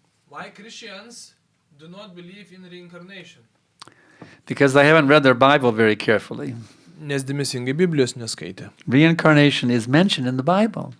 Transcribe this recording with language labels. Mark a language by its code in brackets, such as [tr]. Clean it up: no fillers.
[en] Why Christians do not believe in reincarnation? Because they haven't read their Bible very carefully. [lt] Nes dėmesingai Biblijos neskaitė. [en] Reincarnation is mentioned in the Bible.